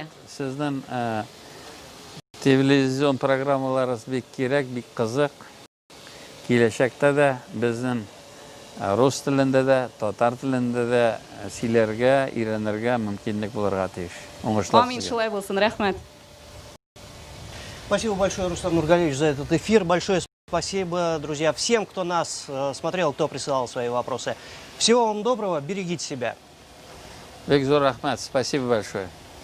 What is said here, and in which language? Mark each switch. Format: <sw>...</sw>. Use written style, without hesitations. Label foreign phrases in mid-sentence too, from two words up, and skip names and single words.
<tt>Сезнең телевизион программаларыбыз бик кирәк, бик кызык. Киләчәктә дә безнең рус телендә дә, татар телендә дә сөйләргә, өйрәнергә мөмкинлек булырга тиеш. Уңышлар. Амин, шулай булсын. Рәхмәт.</tt> <ru>Спасибо большое, Рустам Нургалиевич, за этот эфир. Большое спасибо, друзья, всем, кто нас смотрел, кто присылал свои вопросы. Всего вам доброго, берегите себя.</ru> <tt>Бик зур рәхмәт.</tt> <ru>Спасибо большое.</ru>